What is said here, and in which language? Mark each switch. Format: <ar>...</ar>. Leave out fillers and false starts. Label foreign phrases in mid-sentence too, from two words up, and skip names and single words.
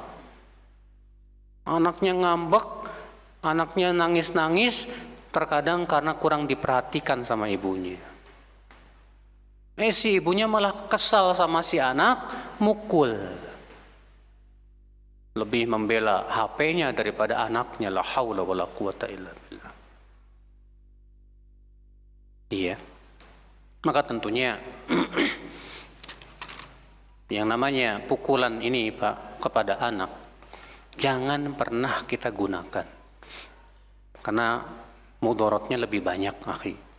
<id>Anaknya ngambek, anaknya nangis-nangis, terkadang karena kurang diperhatikan sama ibunya. Si ibunya malah kesal sama si anak, mukul. Lebih membela HP-nya daripada anaknya.</id> <ar>لا حول ولا قوة إلا بالله.</ar> <id>Iya. Maka tentunya yang namanya pukulan ini Pak kepada anak jangan pernah kita gunakan. Karena mudaratnya lebih banyak, akhi.</id>